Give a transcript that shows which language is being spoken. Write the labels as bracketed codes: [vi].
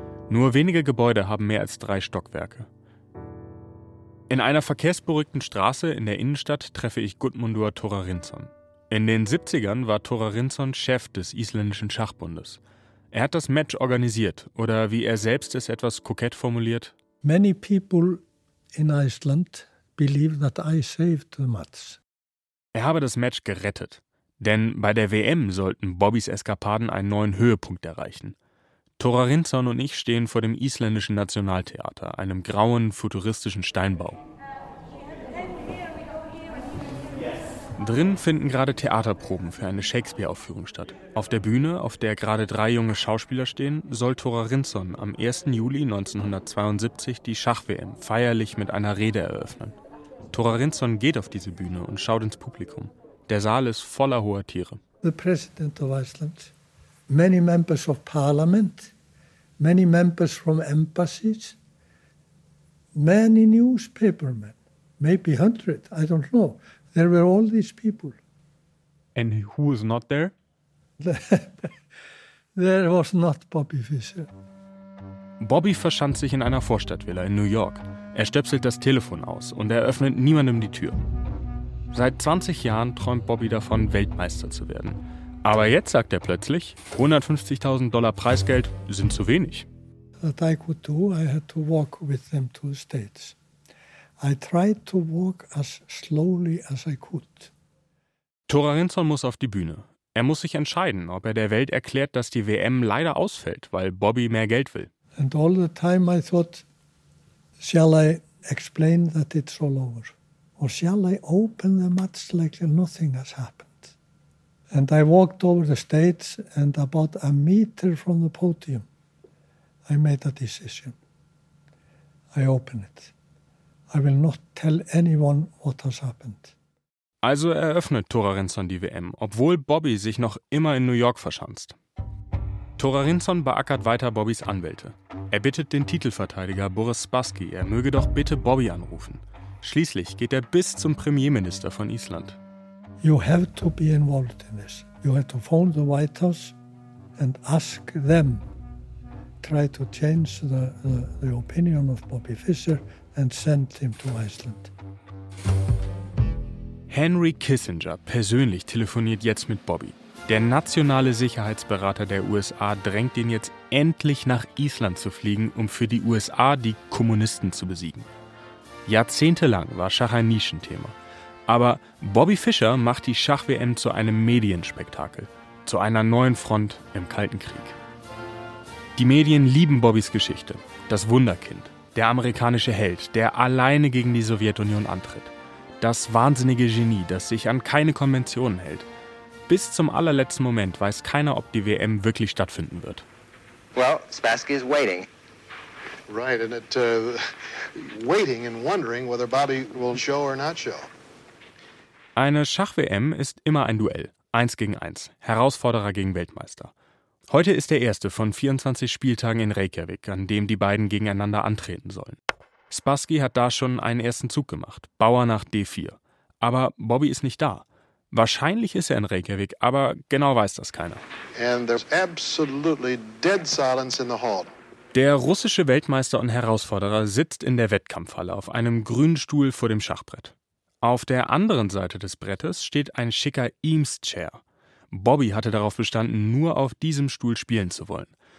[de] Nur wenige Gebäude haben mehr als 3 Stockwerke. In einer verkehrsberuhigten Straße in der Innenstadt treffe ich Gudmundur Thorarinsson. In den 70ern war Thorarinsson Chef des isländischen Schachbundes. Er hat das Match organisiert, oder wie er selbst es etwas kokett formuliert: [en] Many people in Iceland believe that I saved the match. [de] Er habe das Match gerettet. Denn bei der WM sollten Bobbys Eskapaden einen neuen Höhepunkt erreichen. Thorarinsson und ich stehen vor dem isländischen Nationaltheater, einem grauen, futuristischen Steinbau. Drin finden gerade Theaterproben für eine Shakespeare-Aufführung statt. Auf der Bühne, auf der gerade 3 junge Schauspieler stehen, soll Thorarinsson am 1. Juli 1972 die Schach-WM feierlich mit einer Rede eröffnen. Thorarinsson geht auf diese Bühne und schaut ins Publikum. Der Saal ist voller hoher Tiere. [en] The President of Iceland, many members of Parliament, many members from embassies, many newspapermen, maybe 100, I don't know. There were all these people. And who is not there? There was not Bobby Fischer. [de] Bobby verschanzt sich in einer Vorstadtvilla in New York. Er stöpselt das Telefon aus und er öffnet niemandem die Tür. Seit 20 Jahren träumt Bobby davon, Weltmeister zu werden. Aber jetzt sagt er plötzlich, $150,000 Preisgeld sind zu wenig. [en] What I could do, I had to walk with them to the States. I tried to walk as slowly as I could. [de] Thorarinsson muss auf die Bühne. Er muss sich entscheiden, ob er der Welt erklärt, dass die WM leider ausfällt, weil Bobby mehr Geld will. [en] And all the time I thought, Shall I explain that it's all over? Or shall I open the match like nothing has happened? And I walked over the stage and about a meter from the podium, I made a decision. I open it. I will not tell anyone what has happened. [de] Also eröffnet Thorarinsson die WM, obwohl Bobby sich noch immer in New York verschanzt. Thorarinsson beackert weiter Bobbys Anwälte. Er bittet den Titelverteidiger Boris Spassky, er möge doch bitte Bobby anrufen. Schließlich geht er bis zum Premierminister von Island. [en] You have to be involved in this. You have to phone the White House and ask them. Try to change the opinion of Bobby Fischer and send him to Iceland. [de] Henry Kissinger persönlich telefoniert jetzt mit Bobby. Der nationale Sicherheitsberater der USA drängt ihn jetzt endlich nach Island zu fliegen, um für die USA die Kommunisten zu besiegen. Jahrzehntelang war Schach ein Nischenthema. Aber Bobby Fischer macht die Schach-WM zu einem Medienspektakel, zu einer neuen Front im Kalten Krieg. Die Medien lieben Bobbys Geschichte, das Wunderkind, der amerikanische Held, der alleine gegen die Sowjetunion antritt. Das wahnsinnige Genie, das sich an keine Konventionen hält. Bis zum allerletzten Moment weiß keiner, ob die WM wirklich stattfinden wird. [en] Well, Spassky is waiting. Right, and it waiting and wondering whether Bobby will show or not show. [de] Eine Schach-WM ist immer ein Duell, 1-1, Herausforderer gegen Weltmeister. Heute ist der erste von 24 Spieltagen in Reykjavik, an dem die beiden gegeneinander antreten sollen. Spassky hat da schon einen ersten Zug gemacht, Bauer nach D4. Aber Bobby ist nicht da. Wahrscheinlich ist er in Reykjavik, aber genau weiß das keiner. [en] And there's absolutely dead silence in the hall. [de] Der russische Weltmeister und Herausforderer sitzt in der Wettkampfhalle auf einem grünen Stuhl vor dem Schachbrett. Auf der anderen Seite des Brettes steht ein schicker Eames-Chair. Bobby hatte darauf bestanden, nur auf diesem Stuhl spielen zu wollen.